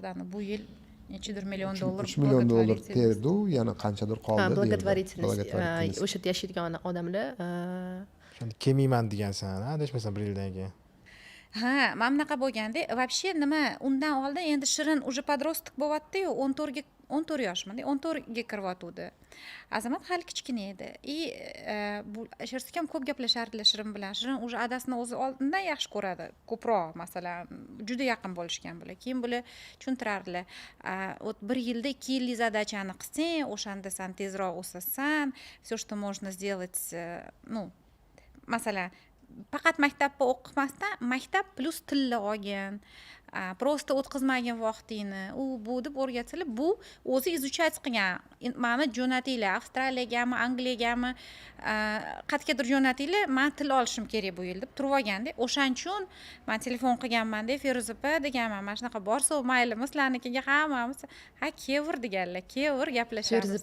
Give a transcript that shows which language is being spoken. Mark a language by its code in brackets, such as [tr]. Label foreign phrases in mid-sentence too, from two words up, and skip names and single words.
[uz] Ana bu yil nechidir million dollar 3 million dollar terdi, yana qanchadir qoldi. [ru] Благотворительность. [uz] O'sha yerda yashaydigan odamlar Shunda kelmayman degansan, adashmasam bir yildan keyin. Ha, mana bunaqa bo'lganda, вообще nima, undan oldin endi Shirin [ru] уже подросток [uz] bo'lyapti-yu, 14 yoshmanda, 14 ga kiryotdi. Azamat hali kichkina edi. Bu Shirsakam ko'p gaplashardilar Shirin bilan. Shirin уже adasini o'zi oldindan yaxshi ko'radi. Ko'proq, masalan, juda yaqin bo'lishgan bular. Keyin bular tushuntirardilar. Bir yilda 2 yillik задачani qilsang, o'shanda sen tezroq o'sasan, [ru] все, что можно сделать, ну, [uz] masalan, faqat maktabda o'qimasdan maktab plus tilni olgin, просто o'tkazmagin vaqtingni, u bu deb o'rgatilib, bu o'zi изучать qilgan. Mani jo'natinglar Avstraliyagami, Angliyagami, qayergadir jo'natinglar, men til olishim kerak bu yil deb turib olganda, o'shaning uchun men telefon qilganman-da, Feruza opa deganman, mana shunaqa borsa maylimi sizlarnikiga hammamiz, ha kevir deganlar, kevir gaplashamiz.